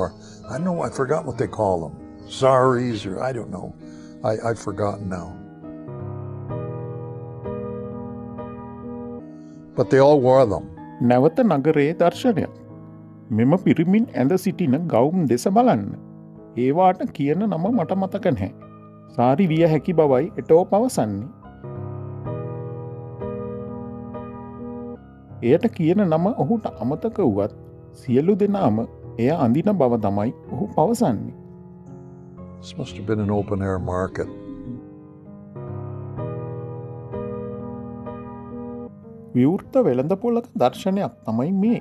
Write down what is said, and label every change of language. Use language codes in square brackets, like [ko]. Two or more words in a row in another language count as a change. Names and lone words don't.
[en] I forgot what they call them. Saris, or I don't know. I've forgotten now. But they all wore them. [si] නැවත නගරයේ දර්ශනයක්. මෙම පිරිමින් ඇඳ සිටින ගවුම් දෙස බලන්න. ඒවාට කියන නම මට මතක නැහැ. සාරි විය හැකි බවයි එටෝ පවසන්නේ. එයට කියන නම ඔහුට අමතක වුවත් සියලු දෙනාම එය අඳින බව තමයි ඔහු පවසන්නේ. [en] This must have been an open air market. [si] විවෘත වෙළඳපොළක දර්ශනයක් තමයි මේ.